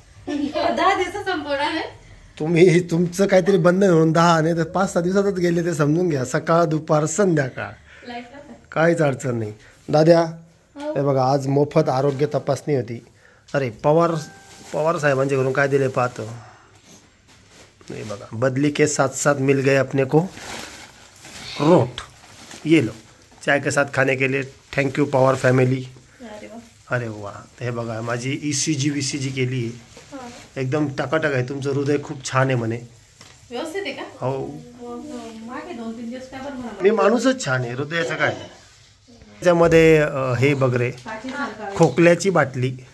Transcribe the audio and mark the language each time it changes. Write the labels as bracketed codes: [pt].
[mr] 10 दिवस संपवणार आहे तुम्ही? तुमचं काहीतरी बंधन म्हणून 10 नाही तर 5-6 दिवसातच गेले, ते समजून घ्या। सकाळ दुपार संध्याकाळ काहीच अडचण नाही। दाद्या, हे बघा आज मोफत आरोग्य तपासणी होती। अरे पवार साहेबांच्या घरून काय दिले पाहतो। हे बघा, [hi] बदली के साथ साथ मिल गए अपने को रोट, ये लो चाय के साथ खाने के लिए। [mr] Thank you Pawar family. अरे वाह, हे बघा माझी ECG केली आहे। एकदम टकाटक आहे, तुमचं हृदय खूप छान आहे म्हणे. व्यवस्थित आहे का? हो, मागे 2-3 दिवस काय बरं मी माणूसच छान आहे, हृदयाचं काय. त्याच्यामध्ये हे बघ रे, खोकल्याची बाटली.